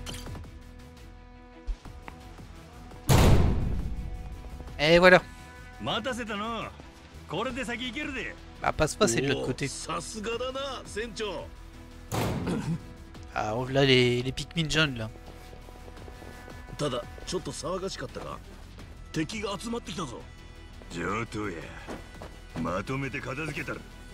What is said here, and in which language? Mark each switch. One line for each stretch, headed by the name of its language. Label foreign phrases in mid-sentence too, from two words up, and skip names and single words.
French: Et voilà. Bah, passe-pas, c'est de l'autre côté. Ah, on là les Pikmin jaunes là.
Japanese: ただちょっと騒がしかったが敵が集まってきたぞ。上等や。まとめて片付けたら。